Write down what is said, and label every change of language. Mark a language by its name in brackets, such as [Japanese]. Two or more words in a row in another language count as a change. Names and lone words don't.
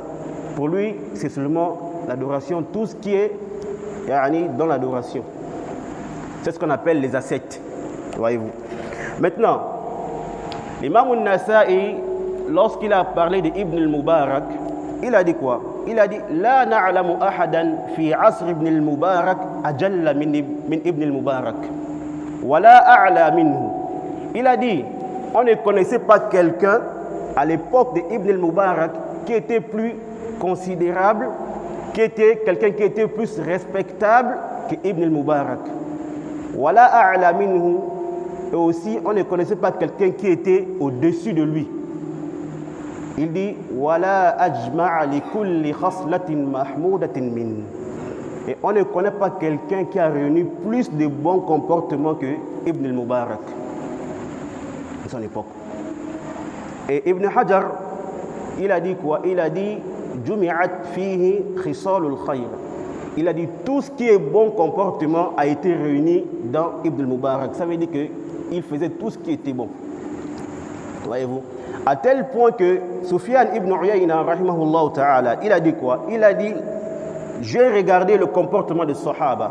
[French] Pour lui, c'est seulement l'adoration, tout ce qui est yani, dans l'adoration. C'est ce qu'on appelle les ascètes, voyez-vous. Maintenant, l'imam al-Nasa'i, lorsqu'il a parlé d'Ibn al-Mubarak, il a dit quoi? Il a dit [Arabic] لا نعلم أحدا في عصر ابن المبارك أجل من ابن المبارك ولا أعلى منه. [French] Il a dit on ne connaissait pas quelqu'un à l'époque d'Ibn al-Mubarak qui était plus considérable, qui était quelqu'un qui était plus respectable que Ibn al-Mubarak. [Arabic] ولا أعلى منه. [French] Et aussi on ne connaissait pas quelqu'un qui était au-dessus de lui. Il dit [Arabic] ولا أجمع لكل خصلة محمودة من. [French] Et on ne connaît pas quelqu'un qui a réuni plus de bons comportements que Ibn al-Mubarak de son époque. Et Ibn Hajar, il a dit quoi? Il a dit [Arabic] جمعت فيه خصال الخير. [French] Il a dit tout ce qui est bon comportement a été réuni dans Ibn al-Mubarak. Ça veut dire qu'il faisait tout ce qui était bon. Voyez-vous? À tel point que Sufyan ibn Uyayna, [Arabic] رحمه الله تعالى, [French] il a dit quoi? Il a dit j'ai regardé le comportement des Sahaba.